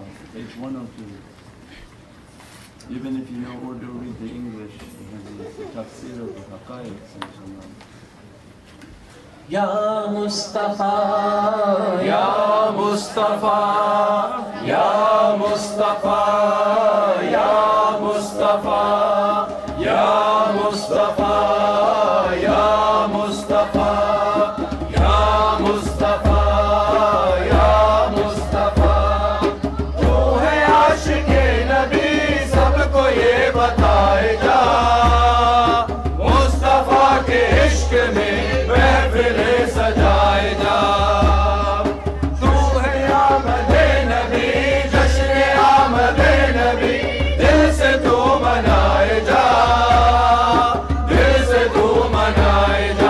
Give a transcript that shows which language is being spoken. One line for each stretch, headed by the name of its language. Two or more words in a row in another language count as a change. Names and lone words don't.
English: Page 102. Even if you know Urdu, read the English. It's the tafsir of the haqaiq, inshallah.
Arabic: يا مصطفى، يا مصطفى، يا مصطفى، يا مصطفى، يا مصطفى، يا مصطفى، يا مصطفى، يا مصطفى.
Urdu: تو ہے عاشقِ نبی، سب کو یہ بتائے جا، مصطفیٰ کے عشق میں محفلیں سجائے جا. تو ہے آمدِ نبی، جشن آمدِ نبی، دل سے تو منائے جا، دل سے تو منائے جا.